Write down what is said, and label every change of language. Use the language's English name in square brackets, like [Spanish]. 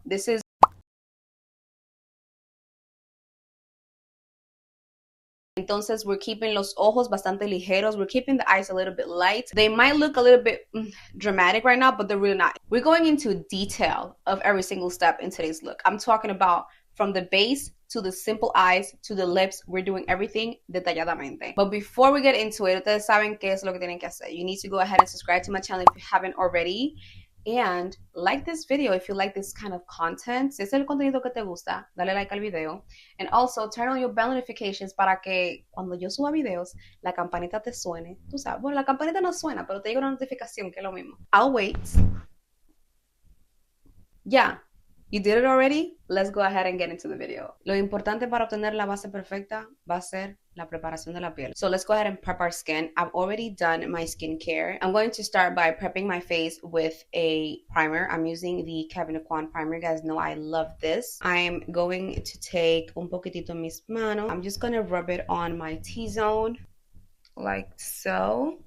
[English] This is [Spanish] Entonces, [English] we're keeping [Spanish] los ojos bastante ligeros. [English] We're keeping the eyes a little bit light. They might look a little bit dramatic right now, but they're really not. We're going into detail of every single step in today's look. I'm talking about from the base to the simple eyes to the lips. We're doing everything detalladamente. But before we get into it, [Spanish] ustedes saben qué es lo que tienen que hacer. [English] You need to go ahead and subscribe to my channel if you haven't already. And like this video if you like this kind of content. [Spanish] Si es el contenido que te gusta, dale like al video. [English] And also turn on your bell notifications [Spanish] para que cuando yo suba videos, la campanita te suene. Tú sabes, bueno, la campanita no suena, pero te llega una notificación, que es lo mismo. [English] I'll wait. Ya. You did it already? Let's go ahead and get into the video. [Spanish] Lo importante para obtener la base perfecta va a ser la preparación de la piel. [English] So let's go ahead and prep our skin. I've already done my skincare. I'm going to start by prepping my face with a primer. I'm using the Kevyn Aucoin primer. You guys know I love this. I'm going to take [Spanish] un poquitito en mis manos. [English] I'm just going to rub it on my T-zone. Like so.